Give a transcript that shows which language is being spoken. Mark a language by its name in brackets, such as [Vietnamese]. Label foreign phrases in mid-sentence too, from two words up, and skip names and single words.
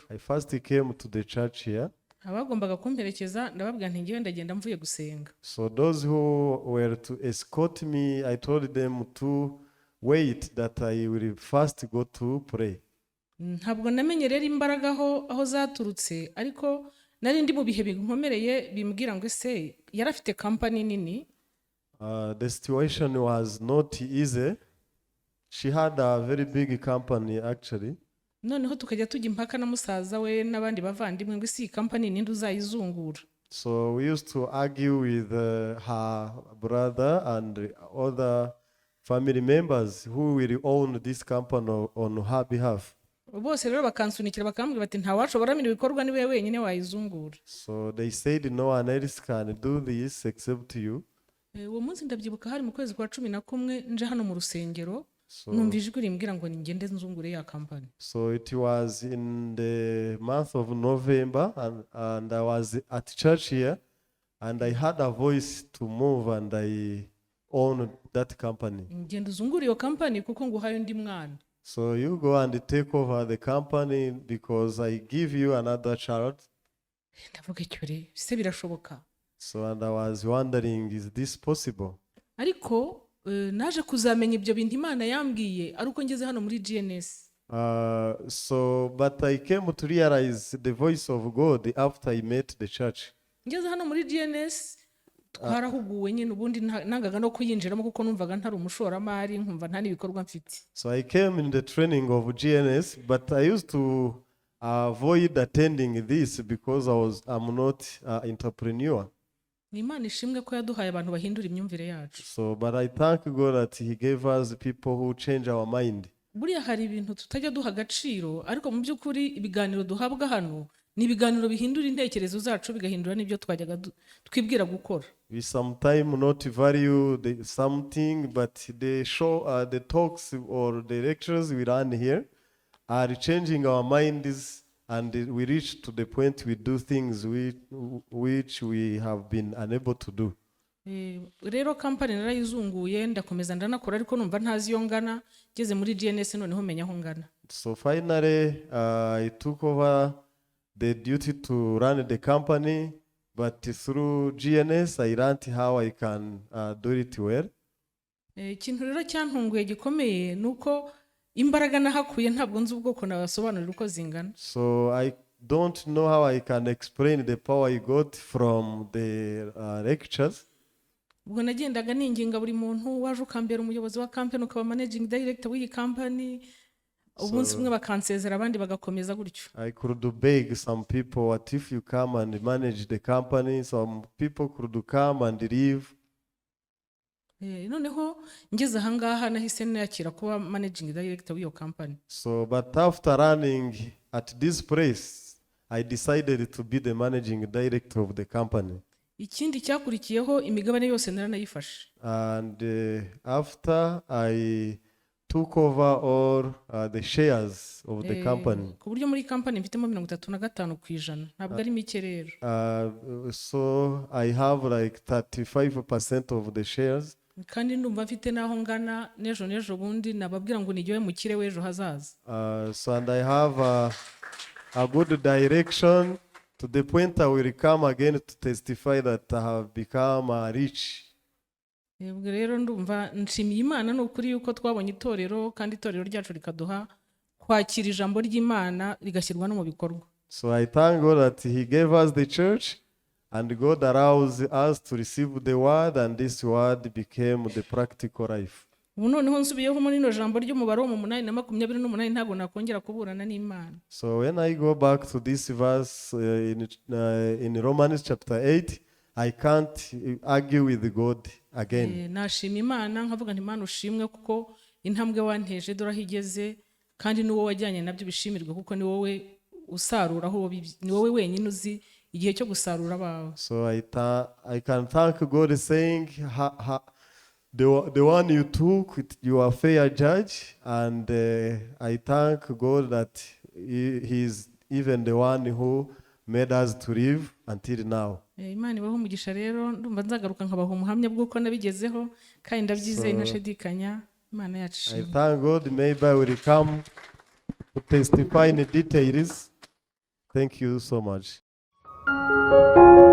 [English] I first came to the church here. [Kinyarwanda] Abagombaga kumperekeza ndababwira nti ngiye ndagenda mvuye gusenga. [English] So those who were to escort me, I told them to wait that I will first go to pray. [Kinyarwanda] Ntabwo namenye rero imbaraga aho zaturutse, ariko nari ndi mu bihe binkomereye bimbwira ngo ese yarafite company nini. [English] The situation was not easy. She had a very big company actually. [Kinyarwanda] Noneho tukajya tujya impaka na musaza we n'abandi bavandimwe ngo isi company ninde uzayizungura. [English] So we used to argue with her brother and other family members who will own this company on her behalf. [Kinyarwanda] bose rero bakansunikira bakambwira bati nta washobora ibikorwa ni wewe wenyine wayizungura. [English] So they said no one else can do this except you. [Kinyarwanda] Uwo munsi ndabyibuka hari mu kwezi kwa 11 nje hano mu rusengero, [English] So, [Kinyarwanda] numva ijwi rimbwira ngo ningende nzungure ya company. [English] so it was in the month of November, and I was at church here, and I had a voice to move, and I owned that company. [Kinyarwanda] Ngenda uzungura iyo company kuko nguhaye undi mwana. [English] So you go and take over the company because I give you another child. [Kinyarwanda] Ndavuga icyo rero se birashoboka. [English] So and I was wondering, is this possible? [Kinyarwanda] Ariko naje kuzamenya ibyo bintu Imana yambwiye ari uko ngeze hano muri GNS. [English] But I came to realize the voice of God after I met the church. [Kinyarwanda] Ngeze hano muri GNS twarahuguwe nyine ubundi nangaga no kuyinjiramo kuko numvaga ntari umushoramari nkumva nta n'ibikorwa mfite. [English] So I came in the training of GNS, but I used to avoid attending this because I'm not an entrepreneur. [Kinyarwanda] Ni Imana ishimwe ko yaduhaye abantu bahindura imyumvire yacu. [English] So but I thank God that he gave us people who change our mind. [Kinyarwanda] Buriya hari ibintu tutajya duha agaciro ariko mu by'ukuri ibiganiro duhabwa hano ni ibiganiro bihindura intekerezo zacu bigahindura n'ibyo twajyaga twibwira gukora. [English] We sometimes not value something, but the talks or the lectures we run here are changing our minds, and we reach to the point we do things which we have been unable to do. [Kinyarwanda] Rero company narayizunguye ndakomeza ndanakora ariko numva ntazi yo ngana ngeze muri GNS noneho menya aho ngana. [English] So finally I took over the duty to run the company, but through GNS I learned how I can do it well. [Kinyarwanda] Ikintu rero cyantunguye gikomeye nuko imbaraga nahakuye ntabwo nzi ubwoko nabasobanurira uko zingana. [English] So I don't know how I can explain the power I got from the lectures. [Kinyarwanda] Ubwo nagendaga ninginga buri muntu waje ukambera umuyobozi wa company ukaba [English] managing director [Kinyarwanda] w'iyi company, ubunsi bumwe bakansezera abandi bagakomeza gutyo. [English] I could beg some people, what if you come and manage the company? Some people could come and leave. [Kinyarwanda] Noneho ngeze ahangaha nahise nakira kuba [English] managing director [Kinyarwanda] w'iyo company. [English] So but after running at this place, I decided to be the managing director of the company. [Kinyarwanda] Ikindi cyakurikiyeho imigabane yose naranayifashe. [English] And after I took over all the shares of the company. [Kinyarwanda] Ku buryo muri company mfitemo 35% ntabwo ari mike rero. [English] So I have like 35% of the shares. [Kinyarwanda] Kandi ndumva mfite naho ngana nejo bundi nababwira ngo nijyewe mukire w'ejo hazaza. [English] So and I have a good direction to the point I will come again to testify that I have become rich. [Kinyarwanda] Ubwo rero ndumva nshimiye Imana n'ukuri yuko twabonye itorero kandi itorero ryacu rikaduha kwakira ijambo ry'Imana rigashyirwa no mu bikorwa. [English] So I thank God that he gave us the church, and God allows us to receive the word, and this word became the practical life. [Kinyarwanda] Ubu noneho nsubiyeho muri no jambo ry'umubare wo mu 8:28 ntabwo nakongera kuburana n'Imana. [English] So when I go back to this verse in Romans chapter 8, I can't argue with God again. [Kinyarwanda] Nashima Imana nkavuga nti Imana ushimwe kuko intambwe wanteje dora higeze kandi n'uwo wajyanye nabyo bishimirwe kuko ni wowe usarura aho ni wowe wenyine uzi igihe cyo gusarura bawe. [English] So I can thank God saying the one you took, you are fair judge, and I thank God that he is even the one who made us to live until now. [Kinyarwanda] Imana ibaho umugisha rero ndumva nzagaruka nkabaho umuhamya bw'uko nabigezeho kandi ndabyizeye ntashidikanya Imana yacu. [English] I thank God, maybe I will come to testify in details. Thank you so much.